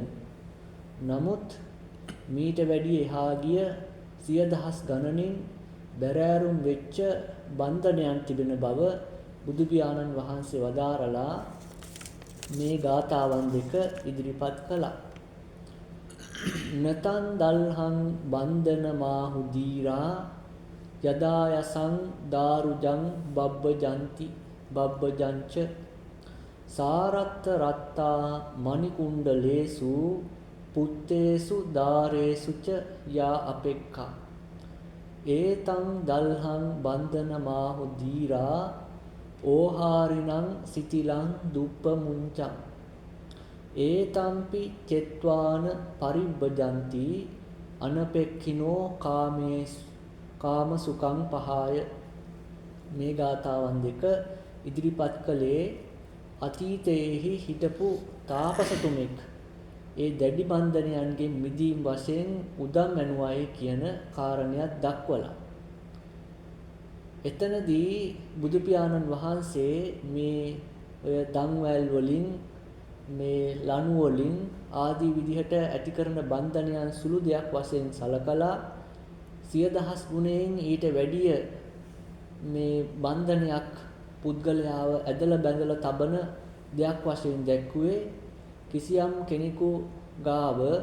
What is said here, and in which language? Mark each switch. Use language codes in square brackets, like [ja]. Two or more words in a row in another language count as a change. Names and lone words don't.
[si] නමුත් මීට වැඩි එහා ගිය සිය දහස් ගණනින් බැරෑරුම් වෙච්ච බන්ධනයන් තිබෙන බව බුදු පියාණන් වහන්සේ වදාරලා මේ ගාථාවන් දෙක ඉදිරිපත් කළා. [pi] නතන් දල්හං බන්ධන මාහු දීරා යදා යසං දාරුජං බබ්බජංච සාරත්ත රත්තා මණිකුණ්ඩලේසු පුත්තේසු දාරේසු ච යා අපෙක්ඛා ඒතං දල්හං බන්ධන මාහු දීරා ඕහාරිනං සිතිලං දුප්පමුංචං ඒතම්පි චෙත්වාන පරිබ්බජಂತಿ අනපෙක්ඛිනෝ කාම සුඛං පහාය. [si] මේ ගාථාවන් දෙක ඉදිරිපත් කළේ අතීතයේහි හිටපු තාපසතුමෙක් ඒ දැඩි බන්ධනයන්ගෙන් මිදීම වශයෙන් උදම් ඇනුවයි කියන කාරණයක් දක්වලා. එතනදී බුදු පියාණන් වහන්සේ මේ ඔය දන්වැල් වලින් මේ ලණු වලින් ආදී විදිහට ඇති කරන බන්ධනයන් සුළු දෙයක් වශයෙන් සලකලා සිය දහස් ගුණයෙන් ඊට වැඩිය මේ බන්ධනයක් පුද්ගලයාව ඇදලා බැඳලා තබන දෙයක් වශයෙන් දැක්ුවේ කිසියම් කෙනෙකු ගාව